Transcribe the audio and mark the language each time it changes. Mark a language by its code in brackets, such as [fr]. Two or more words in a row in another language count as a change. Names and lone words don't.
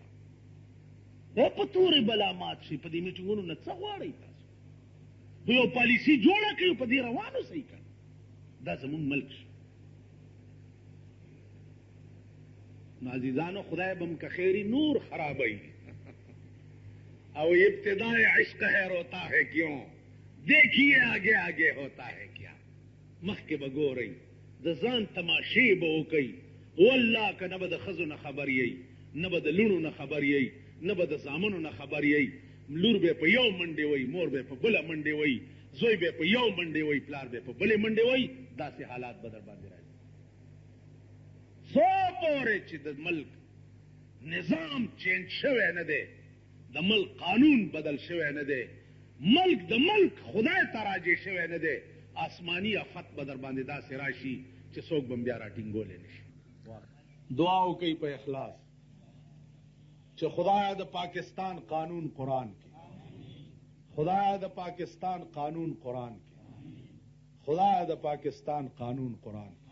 [ps] دا په تورې بلا مات شي. په دې میټینګونو نه څه غواړئ تاسو؟ خو یو پالیسي جوړه کړئ په دې روان اوسئ که دا زمونږ ملک شو. نو عزیزانو خدای به م که خیری نور خرابوي او [ur] ابتداء عشق ہے روتا ہے کیوں دیکھیے آگے آگے ہوتا ہے کیا. [ps] مخکې به ګورئ د ځان تماشې به وکئ. والله که نه به د ښځو نه خبر یئ، نه به د لوڼو نه خبر یئ، نه به د زامنو نه خبر یئ. لور به په یو منډې وئ، مور به په بله منډې وئ، زوی به په یو منډې وئ، پلار به په بلې منډې وئ. داسې حالات به در باندې راځي. څو پورې چې د ملک نظام چینج شوی نه دی د ملک قانون بدل شوی نه دی، ملک د ملک خدای ته راجع شوی نه دی. آسمانی افت به در باندې داسې راشي چې څوک به بیا راټینګولی نه شي. دعا وکئ په اخلاص چې خدایا د پاکستان قانون قرآن کې، خدایا د پاکستان قانون قرآن کې، خدایا د پاکستان قانون قرآن کې.